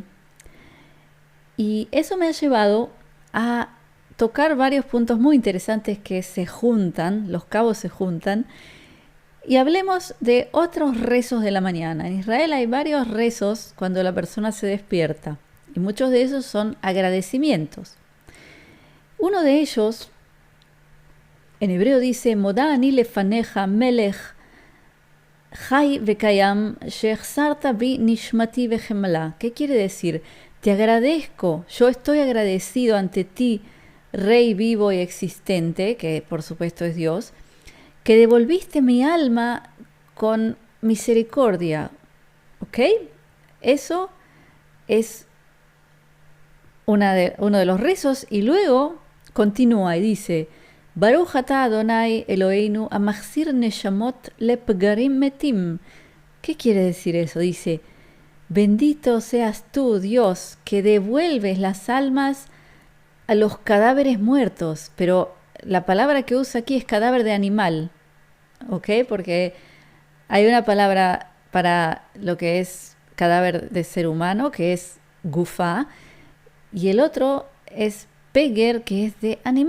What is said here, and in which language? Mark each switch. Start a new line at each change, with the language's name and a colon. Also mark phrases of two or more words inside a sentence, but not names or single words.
Spanish: Y eso me ha llevado a tocar varios puntos muy interesantes que se juntan, los cabos se juntan, y hablemos de otros rezos de la mañana. En Israel hay varios rezos cuando la persona se despierta, y muchos de esos son agradecimientos. Uno de ellos, en hebreo dice,
Hebrew: מודה אני לפניך מלך חי וקים שהחזרת בי נשמתי בחמלה.
Spanish: ¿Qué quiere decir? Te agradezco, yo estoy agradecido ante ti, Rey vivo y existente, que por supuesto es Dios, que devolviste mi alma con misericordia. ¿Ok? Eso es uno de los rezos, y luego continúa y dice,
Hebrew: ברוך אתה אדני אלהינו המחזיר נשמות לפגרים מתים.
Spanish: ¿Qué quiere decir eso? Dice, bendito seas tú, Dios, que devuelves las almas a los cadáveres muertos. Pero la palabra que usa aquí es cadáver de animal, ¿ok? Porque hay una palabra para lo que es cadáver de ser humano, que es gufá, y el otro es peger, que es de animal.